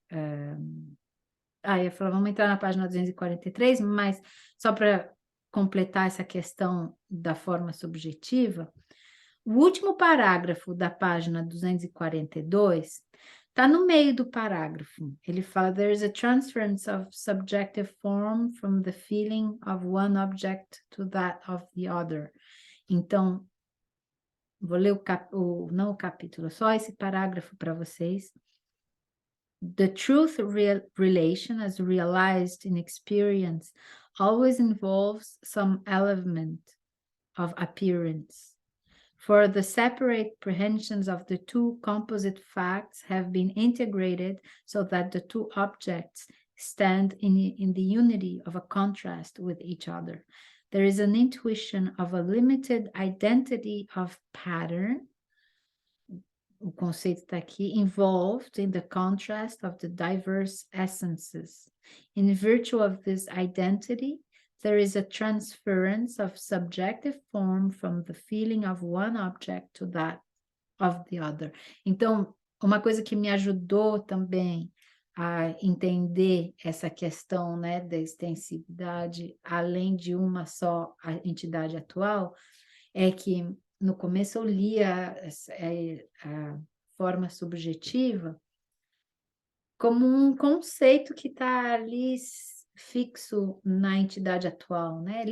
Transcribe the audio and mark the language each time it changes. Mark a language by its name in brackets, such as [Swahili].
[Portuguese] eu ia falar, vamos entrar na página 243, mas só para completar essa questão da forma subjetiva, o último parágrafo da página 242 está no meio do parágrafo. Ele fala: [English] there is a transference of subjective form from the feeling of one object to that of the other. [Portuguese] Então, vou ler não o capítulo, só esse parágrafo para vocês. [English] The truth relation as realized in experience always involves some element of appearance. for the separate prehensions of the two composite facts have been integrated so that the two objects stand in the unity of a contrast with each other. There is an intuition of a limited identity of pattern. [Portuguese] O conceito está aqui, [English] involved in the contrast of the diverse essences. In virtue of this identity, there is a transference of subjective form from the feeling of one object to that of the other. [Portuguese] Então, uma coisa que me ajudou também a entender essa questão, né, da extensividade, além de uma só entidade atual, é que no começo eu lia a forma subjetiva como um conceito que está ali fixo na entidade atual, né?